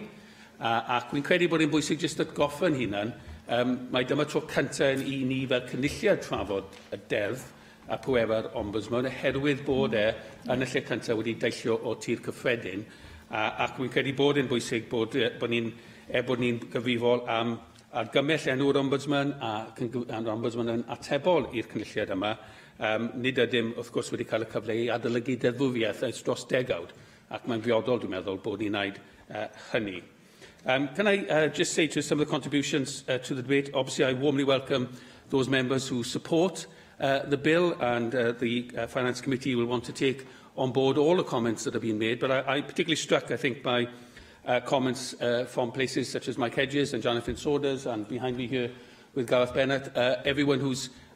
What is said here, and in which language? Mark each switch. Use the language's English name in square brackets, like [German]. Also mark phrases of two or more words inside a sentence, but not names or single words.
[Welsh] ac wy'n credu bod e'n bwysig jyst atgoffa'n hunan, mae dyma tro cyntaf i ni fel cynulliad trafod y deddf a pwerau'r Ombudsman, oherwydd bod yn y lle cyntaf wedi deillio o tir cyffredin, ac wy'n credu bod e'n bwysig bod ni'n gyfrifol am argymell enw'r Ombudsman ac yr Ombudsman yn atebol i'r cynulliad yma. Nid ydym, wrth gwrs, wedi cael y cyfle i adolygu deddfwriaeth ers dros degawd, ac mae'n briodol, dwi'n meddwl, bod ni'n gwneud hynny. [English] Can I just say to some of the contributions to the debate, obviously I warmly welcome those members who support the bill, and the Finance Committee will want to take on board all the comments that have been made, but I'm particularly struck, I think, by comments from places such as Mike Hedges and Jonathan Saunders, and behind me here with Gareth Bennett, everyone who's